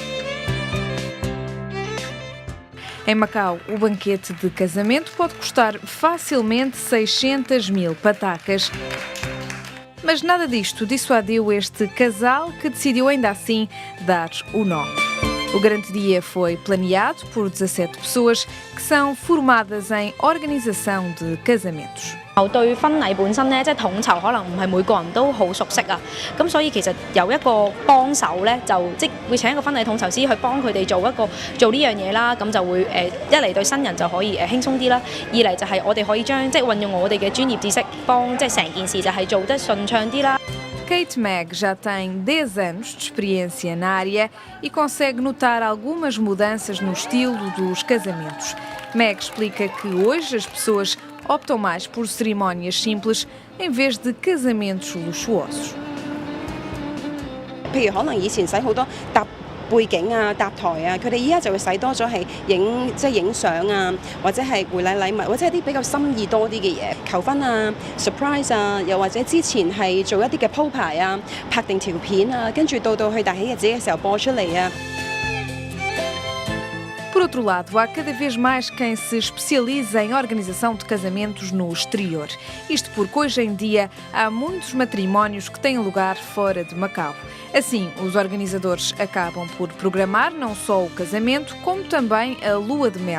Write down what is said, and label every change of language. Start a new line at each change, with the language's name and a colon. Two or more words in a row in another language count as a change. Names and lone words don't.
Portuguese: Em Macau, o banquete de casamento pode custar facilmente 600 mil patacas. Mas nada disto dissuadiu este casal que decidiu ainda assim dar o nó. O grande dia foi planeado por 17 pessoas que são formadas em organização de casamentos.
Cantonese: 對婚禮本身咧，即係統籌，可能唔係每個人都好熟悉啊。咁所以其實有一個幫手咧，就即會請一個婚禮統籌師去幫佢哋做呢樣嘢啦。咁就會一嚟對新人就可以輕鬆啲啦，二嚟就係我哋可以將即係運用我哋嘅專業知識，幫即係成件事就係做得順暢啲啦。
Portuguese: Kate Meg já tem 10 anos de experiência na área e consegue notar algumas mudanças no estilo dos casamentos. Meg explica que hoje as pessoas optam mais por cerimónias simples em vez de casamentos luxuosos.
Cantonese: 譬如可能以前使好多搭背景啊、搭台啊，佢哋依家就會使多咗係影相啊，或者係回禮禮物，或者係啲比較心意多啲嘅嘢，求婚啊、surprise 啊，又或者之前係做一啲嘅鋪排啊、拍定條片啊，跟住到去大喜日子嘅時候播出嚟啊。
Portuguese: Por outro lado, há cada vez mais quem se especializa em organização de casamentos no exterior. Isto porque hoje em dia há muitos matrimónios que têm lugar fora de Macau. Assim, os organizadores acabam por programar não só o casamento, como também a lua de mel.